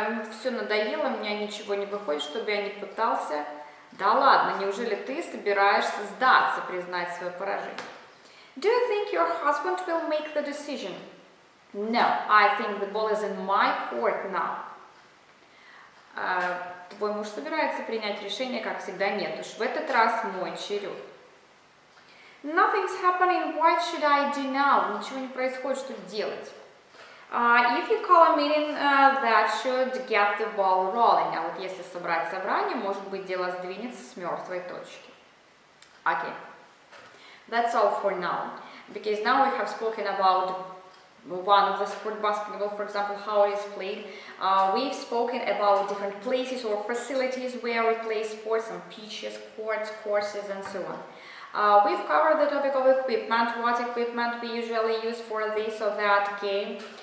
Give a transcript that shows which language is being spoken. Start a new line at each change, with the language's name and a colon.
Russian: Все надоело, у меня ничего не выходит, чтобы я не пытался. Да ладно, неужели ты собираешься сдаться, признать свое поражение?
English: Do you think your husband will make the decision? No, I think the ball is in my court now.
Russian: Твой муж собирается принять решение, как всегда, нет уж, в этот раз мой черед.
English: Nothing's happening, what should I do now?
Russian: Ничего не происходит, что делать?
English: If you call a meeting, that should get the ball rolling.
Russian: А вот если собрать собрание, может быть, дело сдвинется с мертвой точки.
English: Okay, that's all for now. Because now we have spoken about one of the sport basketball, for example, how it is played. We've spoken about different places or facilities where we play sports, some pitches, courts, courses, and so on. We've covered the topic of equipment, what equipment we usually use for this or that game.